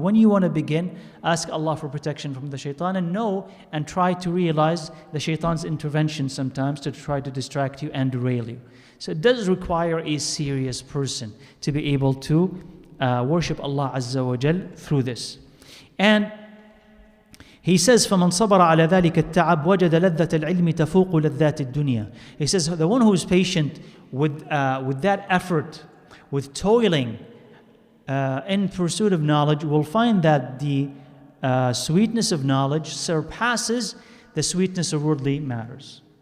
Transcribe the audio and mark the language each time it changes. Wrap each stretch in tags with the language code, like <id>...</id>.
<en>When you want to begin, ask Allah for protection from the shaitan, and know and try to realize the shaitan's intervention sometimes to try to distract you and derail you. So it does require a serious person to be able to worship Allah Azza wa Jal through this. And he says,</en> <ar>فَمَنْ صَبَرَ عَلَى ذَلِكَ التَّعَبْ وَجَدَ لَذَّةَ الْعِلْمِ تَفُوقُ لَذَّاتِ الدُّنْيا.</ar> <en>He says, the one who is patient with that effort, with toiling in pursuit of knowledge, will find that the sweetness of knowledge surpasses the sweetness of worldly matters.</en>